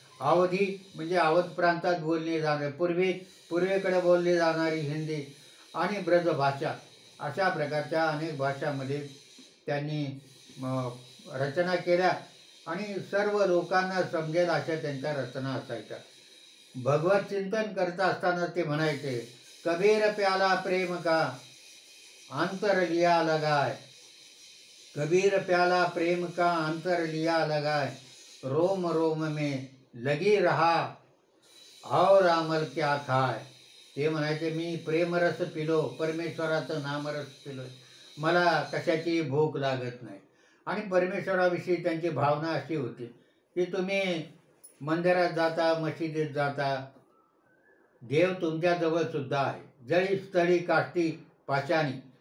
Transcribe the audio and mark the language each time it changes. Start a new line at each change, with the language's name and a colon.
Marathi: अवधी म्हणजे अवध प्रांतात बोलली जाणारी पूर्वेकडे बोलली जाणारी हिंदी आणि ब्रज भाषा, अशा प्रकारच्या अनेक भाषांमध्ये त्यांनी रचना केल्या आणि सर्व लोकांना समजेल अशा त्यांच्या रचना असायच्या. भगवत चिंतन करत असताना ते म्हणायचे,
Hindi: कबीर प्याला प्रेम का अंतर लिया लगाय, कबीर प्याला प्रेम का अंतर लिया लगाय, रोम रोम में लगी रहा और अमल क्या खाय.
Marathi: ते म्हणायचे, मी प्रेमरस पिलो, परमेश्वराचं नामरस पिलो, मला कशाची भूक लागत नाही. आणि परमेश्वराविषयी त्यांची भावना अशी होती की तुम्ही मंदिरात जाता, मशिदीत जाता, देव तुमच्याजवळ सुद्धा आहे, जळी स्थळी काष्टी पाशाणी.